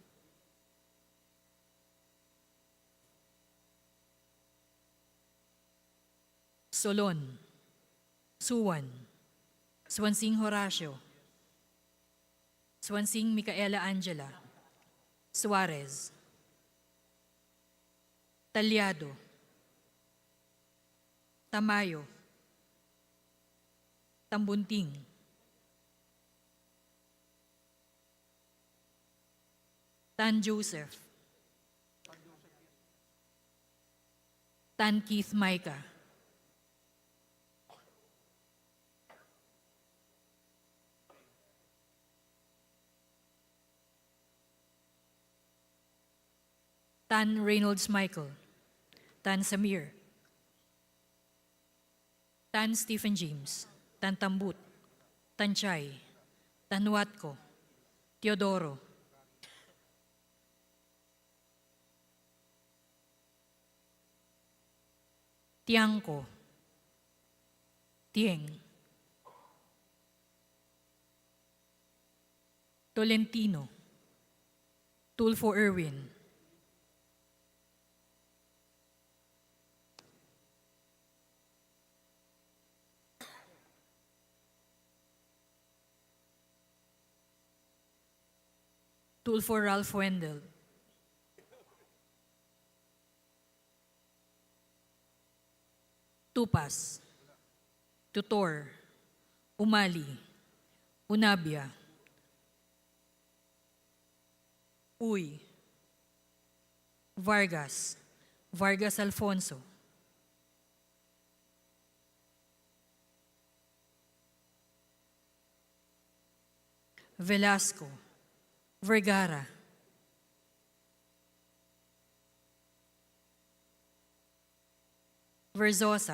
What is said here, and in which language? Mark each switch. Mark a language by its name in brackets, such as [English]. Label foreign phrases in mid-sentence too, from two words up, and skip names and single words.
[English] Solon. Suwan. Swansing Horacio. Swansing Micaela Angela. Suarez. Talyado. Tamayo. Tambunting. Tan Joseph. Tan Keith Micah. Tan Reynolds Michael. Tan Samir. Tan Stephen James. Tan Tambut. Tan Chay. Tan Watco. Teodoro. Tiangco. Tieng. Tolentino. Tulfo Irwin. Tulfo Ralph Wendell. Tupas. Tutor. Umali. Unabia. Uy. Vargas. Vargas Alfonso. Velasco. Vergara. Verzosa.